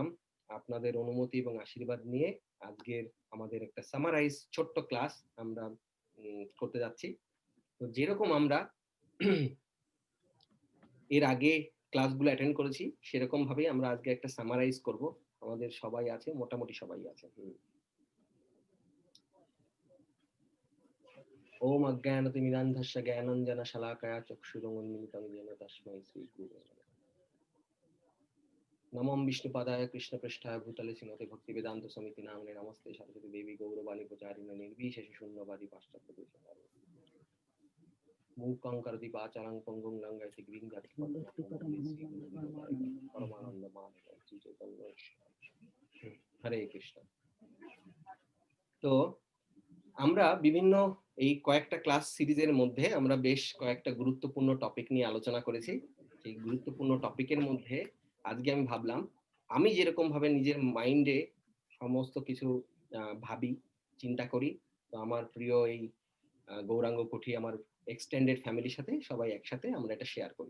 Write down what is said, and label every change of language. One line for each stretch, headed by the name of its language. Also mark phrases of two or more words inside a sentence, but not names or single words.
Bangla: আপনাদের অনুমতি এবং আশীর্বাদ নিয়ে আজকের আমাদের একটা সামারাইজ ছোট্ট ক্লাস আমরা করতে যাচ্ছি। তো যেরকম আমরা এর আগে ক্লাসগুলো অ্যাটেন্ড করেছি সেরকম ভাবেই আমরা আজকে একটা সামারাইজ করব। আমাদের সবাই আছে, মোটামুটি সবাই আছে।
Sanskrit: ओम अज्ञानतिमिरान्धस्य ज्ञानाञ्जनशलाकया चक्षुरुन्मीलितं येन तस्मै श्रीगुरवे नमः। नमो विष्णुपादाय कृष्णपृष्ठाय भूतले श्रीमते भक्तिवेदान्त समिति नामिने नमस्ते सरस्वती देवी गौरवाणी प्रचारिणे निर्विशेष शून्यवादी पाश्चात्यदेशतारिणे मूकं करोति वाचालं पंगुं लंघयति गिरिं परमानंद माधव श्री चैतन्य। हरे कृष्ण।
Bangla: তো আমরা বিভিন্ন এই কয়েকটা ক্লাস সিরিজের মধ্যে আমরা বেশ কয়েকটা গুরুত্বপূর্ণ টপিক নিয়ে আলোচনা করেছি। এই গুরুত্বপূর্ণ টপিকের মধ্যে আজকে আমি ভাবলাম, আমি যেরকম ভাবে নিজের মাইন্ডে সমস্ত কিছু ভাবি, চিন্তা করি, তো আমার প্রিয় এই গৌরাঙ্গ কুঠি আমার
English: extended family
Bangla: সাথে সবাই একসাথে আমরা এটা শেয়ার করি।